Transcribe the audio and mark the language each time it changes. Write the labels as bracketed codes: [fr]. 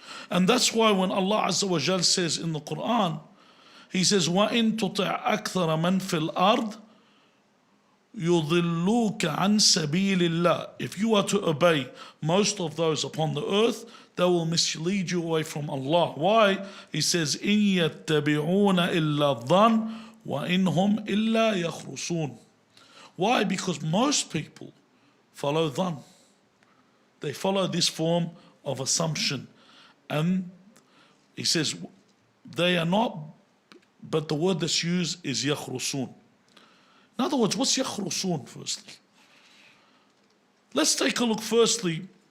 [en] And that's why when Allah Azza wa Jal says in the Quran, He says, [ar] وَإِن تُطِعْ أَكْثَرَ مَنْ فِي الْأَرْضِ يُضِلُّوكَ عَنْ سَبِيلِ اللَّهِ. [en] If you are to obey most of those upon the earth, they will mislead you away from Allah. Why? He says, [ar] إِن يَتَّبِعُونَ إِلَّا الظَّنَّ وَإِنْهُمْ إِلَّا يَخْرُصُونَ. [en] Why? Because most people follow dhan. They follow this form of assumption. And he says, they are not, but the word that's used is يَخْرُصُونَ. In other words, what's يَخْرُصُونَ firstly? Let's take a look firstly,